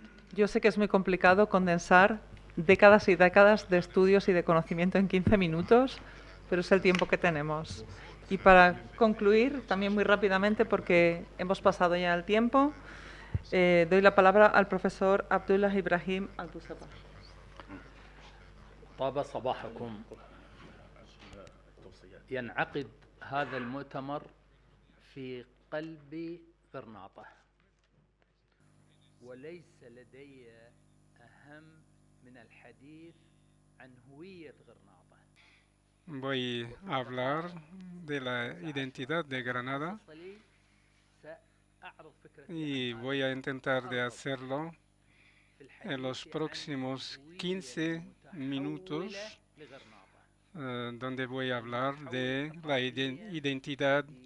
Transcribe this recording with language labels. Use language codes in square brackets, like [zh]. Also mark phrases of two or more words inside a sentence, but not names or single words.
[es] Yo sé que es muy complicado condensar décadas y décadas de estudios y de conocimiento en 15 minutos, pero es el tiempo que tenemos. Y para concluir, también muy rápidamente, porque hemos pasado ya el tiempo, doy la palabra al profesor Abdullah Ibrahim Al-Busaba. [ar] طاب صباحكم. ينعقد هذا المؤتمر في قلب غرناطة وليس لدي أهم من الحديث عن هوية غرناطة. [es] Voy a hablar de la identidad de Granada y voy a intentar de hacerlo en los próximos 15 minutos, donde voy a hablar de la identidad